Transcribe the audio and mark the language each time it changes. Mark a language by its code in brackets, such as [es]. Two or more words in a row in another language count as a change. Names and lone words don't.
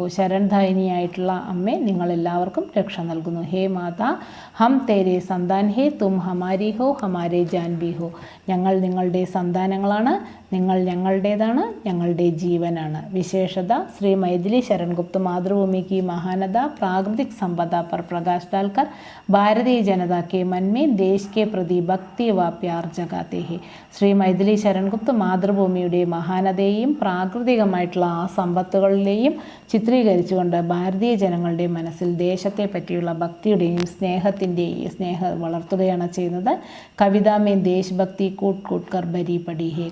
[ml] ശരൺദായിനിയായിട്ടുള്ള അമ്മേ, നിങ്ങളെല്ലാവർക്കും രക്ഷ നൽകുന്നു. [hi] हे माता, हम तेरे संतान हैं, तुम हमारी हो, हमारे जान भी हो. [ml] ഞങ്ങൾ നിങ്ങളുടെ സന്താനങ്ങളാണ്, നിങ്ങൾ ഞങ്ങളുടേതാണ്, ഞങ്ങളുടെ ജീവനാണ്. [hi] വിശേഷത ശ്രീ മൈഥിലി ശരൺ ഗുപ്ത് मातृभूमि की महानता प्राकृतिक संपदा पर प्रकाश डालकर भारतीय जनता के मन में देश के प्रति भक्ति व प्यार जगाते हैं. [ml] ശ്രീ മൈഥിലി ശരൺ ഗുപ്ത് മാതൃഭൂമിയുടെ മഹാനതയെയും പ്രാകൃതികമായിട്ടുള്ള ആ സമ്പത്തുകളിലെയും ചിത്രീകരിച്ചുകൊണ്ട് ഭാരതീയ ജനങ്ങളുടെ മനസ്സിൽ ദേശത്തെ പറ്റിയുള്ള ഭക്തിയുടെയും സ്നേഹം വളർത്തുകയാണ് ചെയ്യുന്നത്. [hi] कविता में देशभक्ति कूट कूट कर भरी पड़ी है.